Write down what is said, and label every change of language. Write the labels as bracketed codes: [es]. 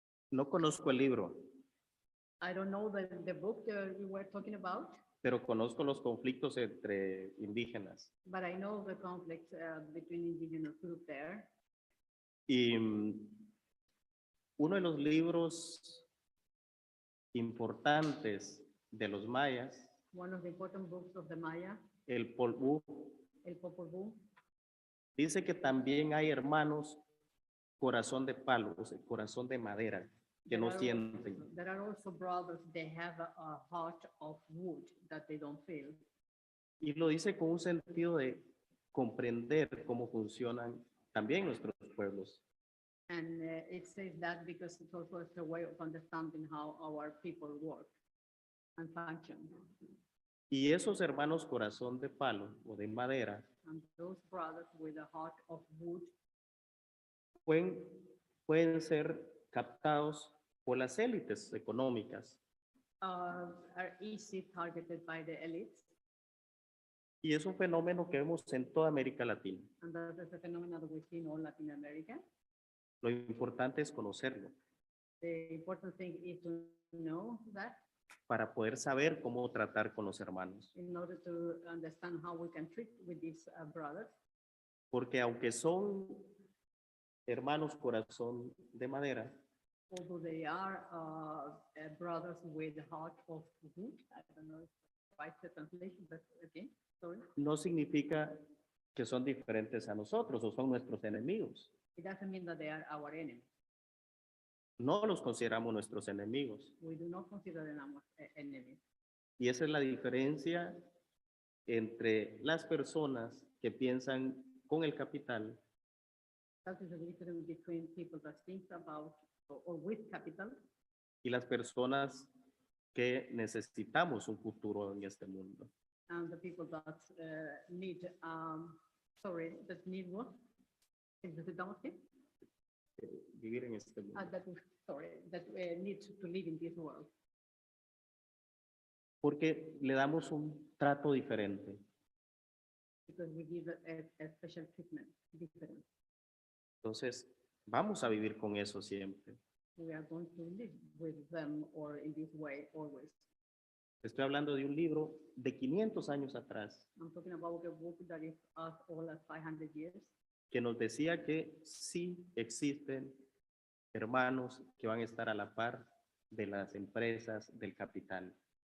[es] No conozco el libro, [en] I don't know the book you were talking about, [es] pero conozco los conflictos entre indígenas. [en] but I know the conflict between indigenous group there. [es] Y uno de los libros importantes de los mayas, [en] One of the important books of the Maya, [es] el Popol Vuh, el Popol Vuh. Dice que también hay hermanos corazón de palo, o sea, corazón de madera, que no sienten. [en] There are also brothers, they have a heart of wood that they don't feel. [es] Y lo dice con un sentido de comprender cómo funcionan también nuestros pueblos. [en] And it says that because it's also a way of understanding how our people work and function. [es] Y esos hermanos corazón de palo o de madera [en] And those brothers with a heart of wood [es] pueden ser captados por las élites económicas. [en] are easy targeted by the elites. [es] Y es un fenómeno que vemos en toda América Latina. [en] And that is a phenomenon that we see in all Latin America. [es] Lo importante es conocerlo [en] The important thing is to know that [es] para poder saber cómo tratar con los hermanos. [en] in order to understand how we can treat with these brothers. [es] Porque aunque son hermanos corazón de madera, [en] Although they are brothers with the heart of wood, I don't know if it's right the translation, but okay, sorry. [es] no significa que son diferentes a nosotros o son nuestros enemigos. [en] It doesn't mean that they are our enemies. [es] No los consideramos nuestros enemigos. [en] We do not consider them our enemies. [es] Y esa es la diferencia entre las personas que piensan con el capital [en] That is the difference between people that think about or with capital [es] y las personas que necesitamos un futuro en este mundo. [en] and the people that need, that need what? [es] Necesitamos qué? Vivir en este mundo. [en] That need to live in this world. [es] Porque le damos un trato diferente. [en] Because we give a special treatment, different. [es] Entonces, vamos a vivir con eso siempre. [en] We are going to live with them or in this way always. [es] Estoy hablando de un libro de 500 años atrás [en] I'm talking about a book that is as old as 500 years. [es] que nos decía que sí existen hermanos que van a estar a la par de las empresas del capital.